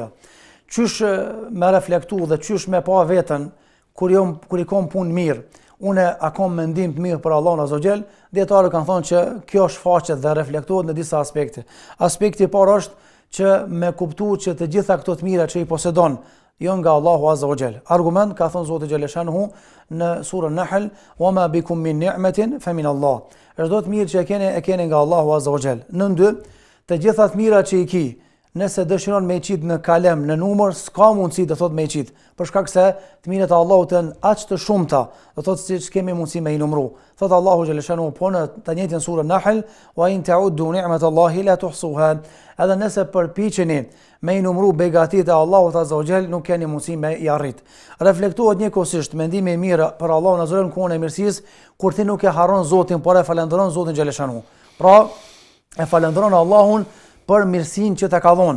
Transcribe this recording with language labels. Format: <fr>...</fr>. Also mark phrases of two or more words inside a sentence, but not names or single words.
<sq>Qysh me reflektu dhe qysh me pa veten kur i kom punë mirë, une a kom mendim të mirë për Allahun</sq> <ar>عز وجل,</ar> <sq>dietarët kanë thonë që kjo shfaqet dhe reflektohet në disa aspekte. Aspekti i parë është që me kuptu që të gjitha këto të mira që i posedon jo nga Allahu</sq> <ar>عز وجل.</ar> <sq>Argument ka thënë Zoti xhaleshanuhu në surën Nahl,</sq> <ar>"وما بكم من نعمة فمن الله."</ar> <sq>Çdo të mirë që e keni nga Allahu</sq> <ar>عز وجل.</ar> <sq>Në dy, të gjitha të mira që i ki nëse dëshiron me qit në kalem, në numër, s'ka mundësi të thot me qit, për shkak se të mirët e Allahut janë aq të shumta, do thot se kemi mundësi me i numëru. Thot Allahu xhaleshanu po në të njëjtën surë Nahl,</sq> <ar>وإن تعدوا نعمة الله لا تحصوها.</ar> <sq>Edhe nëse përpiqeni me i numëru begatitë e Allahut</sq> <ar>عز وجل,</ar> <sq>nuk keni mundësi me i arrit. Reflektohet njëkohësisht mendimi i mirë për Allahun</sq> <ar>عز وجل</ar> <sq>në kohën e mirësisë, kur ti nuk e harron Zotin, por e falënderon Zotin xhaleshanu. Pra, e falënderon Allahun për mirësinë që të ka dhënë.</sq>